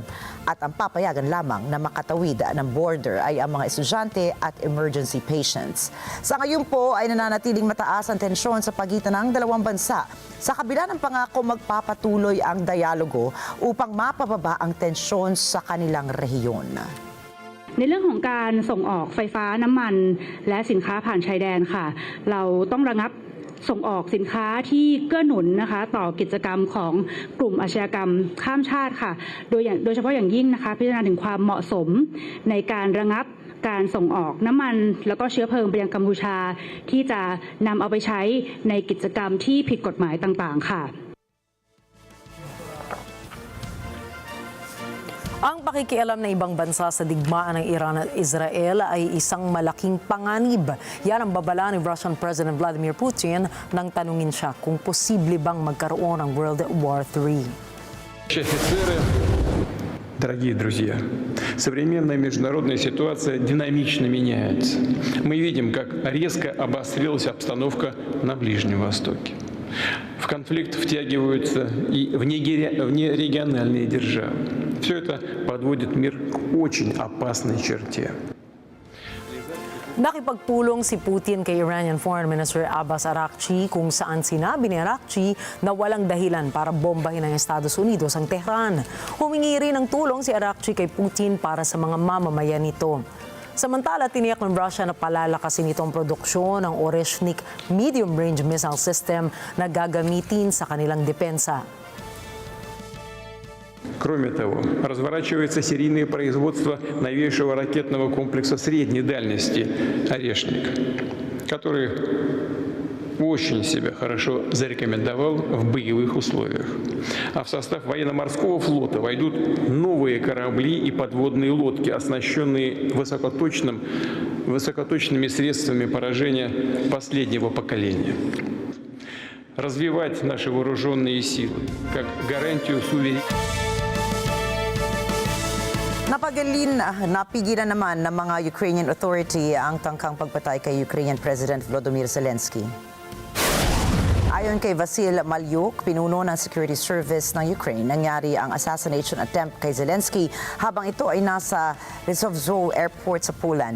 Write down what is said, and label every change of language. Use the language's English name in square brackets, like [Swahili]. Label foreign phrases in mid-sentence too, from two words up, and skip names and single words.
[Filipino] At ang papayagan lamang na makatawid ng border ay ang mga estudyante at [English] emergency patients. [Filipino] Sa ngayon po ay nananatiling mataas ang tensyon sa pagitan ng dalawang bansa sa kabila ng pangako magpapatuloy ang dialogo upang mapababa ang tensyon sa kanilang rehiyon. [Thai] ในเรื่องของการส่งออกไฟฟ้าน้ำมันและสินค้าผ่านชายแดนค่ะเราต้องระงับส่งออกสินค้าที่เกื้อหนุนนะคะต่อกิจกรรมของกลุ่มอาชญากรรมข้ามชาติค่ะโดยเฉพาะอย่างยิ่งนะคะพิจารณาถึงความเหมาะสมในการระงับการส่งออกน้ำมันแล้วก็เชื้อเพลิงไปยังกัมพูชาที่จะนำเอาไปใช้ในกิจกรรมที่ผิดกฎหมายต่างๆค่ะ [Filipino] Ang pakikialam ng ibang bansa sa digmaan ng Iran at Israel ay isang malaking panganib. Yan ang babala ni [English] Russian President [Filipino] Vladimir Putin nang tanungin siya kung posible bang magkaroon ng World War III. [Russian] Дорогие друзья, современная международная ситуация динамично меняется. Мы видим, как резко обострилась обстановка на Ближнем Востоке. В конфликт втягиваются и внерегиональные державы. Все это подводит мир к очень опасной черте. [Filipino] Nakipagpulong si Putin kay [English] Iranian Foreign Minister [Filipino] Abbas Araghchi kung saan sinabi ni Araghchi na walang dahilan para bombahin ng Estados Unidos ang Tehran. Humingi rin ng tulong si Araghchi kay Putin para sa mga mamamayan nito. Samantala, tiniyak ng Russia na palalakasin itong produksyon ng Oreshnik [English] medium-range missile system [Filipino] na gagamitin sa kanilang depensa. [Russian] Кроме того, разворачивается серийное производство новейшего ракетного комплекса средней дальности «Орешник», который очень себя хорошо зарекомендовал в боевых условиях. А в состав военно-морского флота войдут новые корабли и подводные лодки, оснащенные высокоточными средствами поражения последнего поколения. Развивать наши вооруженные силы как гарантию суверенитета. [Filipino] Napigilan naman ng mga [English] Ukrainian authority [Filipino] ang tangkang pagpatay kay [English] Ukrainian President [Filipino] Volodymyr Zelensky. Ayon kay Vasil Malyuk, pinuno ng Security Service ng Ukraine, nangyari ang [English] assassination attempt [Filipino] kay Zelensky habang ito ay nasa Rzeszów Airport sa Poland.